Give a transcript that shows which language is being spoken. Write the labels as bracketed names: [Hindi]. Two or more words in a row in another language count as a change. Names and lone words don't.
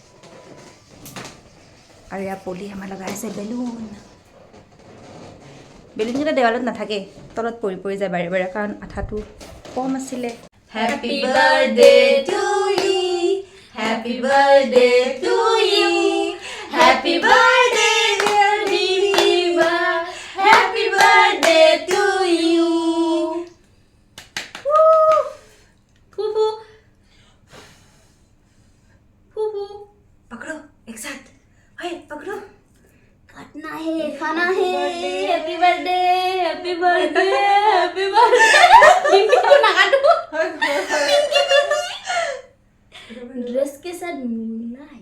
[Assamese] আৰু ইয়াৰ পলি আমাৰ লগাইছে বেলুন বেলুনকেইটা দেৱালত নাথাকে তলত পৰি পৰি যায় বাৰে বাৰে কাৰণ আঠাটো কম আছিলে [English] happy birthday to you happy birthday to you happy birthday dear Diba happy birthday to you ফুফু ফুফু [Hindi] पकड़ो एक साथ हाय पकड़ो काटना है खाना है [English] happy birthday happy birthday happy birthday [Hindi] पिंकी को ना काटो ड्रेस के साथ मिलना है